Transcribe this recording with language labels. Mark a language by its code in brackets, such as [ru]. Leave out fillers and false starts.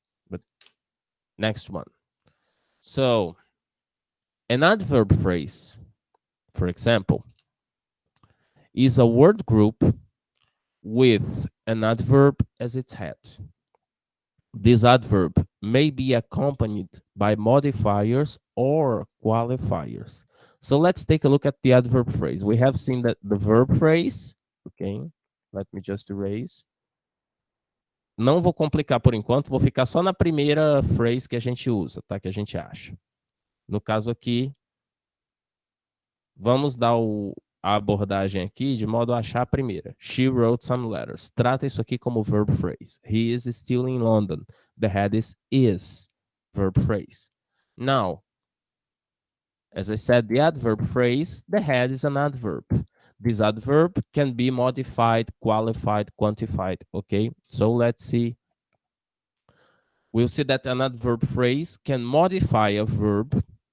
[en] But next one. So, an adverb phrase, for example, is a word group with an adverb as its head. This adverb may be accompanied by modifiers or qualifiers. So let's take a look at the adverb phrase. We have seen that the verb phrase, okay? Let me just erase. [pt] Não vou complicar por enquanto, vou ficar só na primeira phrase que a gente usa, tá? Que a gente acha. No caso aqui, vamos dar a abordagem aqui de modo a achar a primeira. [en] She wrote some letters. [pt] Trata isso aqui como verb phrase. [en] He is still in London. The head is verb phrase. Now, as I said, the adverb phrase, the head is an adverb. This adverb can be modified, qualified, quantified, okay? So let's see. We'll see that an adverb phrase can modify a verb.